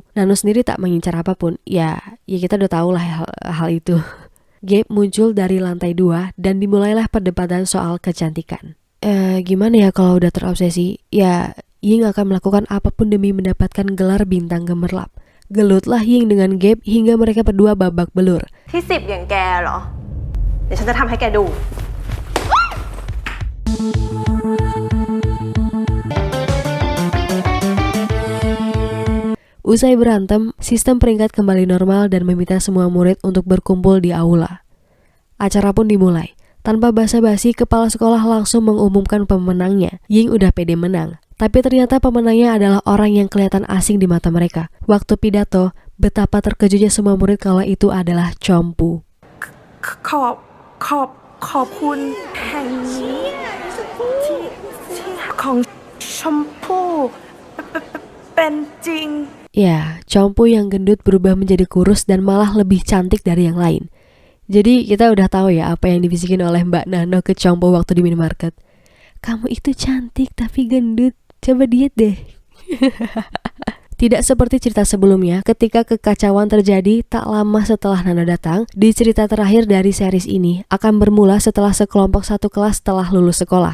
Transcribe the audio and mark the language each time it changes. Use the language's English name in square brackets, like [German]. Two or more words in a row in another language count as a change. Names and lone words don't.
[Indonesian] Nano sendiri tak mengincar apapun. Ya kita udah tahu lah hal itu. Gabe muncul dari lantai 2 dan dimulailah perdebatan soal kecantikan. Gimana ya kalau udah terobsesi? Ya, Ying akan melakukan apapun demi mendapatkan gelar bintang gemerlap. Gelutlah Ying dengan Gabe hingga mereka berdua babak belur. [Thai] ที่ 10 อย่างแกเหรอ เดี๋ยวฉันจะทำให้แกดู [Indonesian] Usai berantem, sistem peringkat kembali normal dan meminta semua murid untuk berkumpul di aula. Acara pun dimulai. Tanpa basa-basi, kepala sekolah langsung mengumumkan pemenangnya. Ying udah pede menang. Tapi ternyata pemenangnya adalah orang yang kelihatan asing di mata mereka. Waktu pidato, betapa terkejutnya semua murid kalau itu adalah Chompu. [Thai] ขอบคุณแห่งนี้ที่ของชมพู่เป็นจริง [Indonesian] Ya, Chompu yang gendut berubah menjadi kurus dan malah lebih cantik dari yang lain. Jadi kita udah tahu ya apa yang dibisikin oleh Mbak Nano ke Chompu waktu di minimarket. Kamu itu cantik tapi gendut, coba diet deh. Tidak seperti cerita sebelumnya, ketika kekacauan terjadi tak lama setelah Nano datang, di cerita terakhir dari series ini akan bermula setelah sekelompok satu kelas telah lulus sekolah.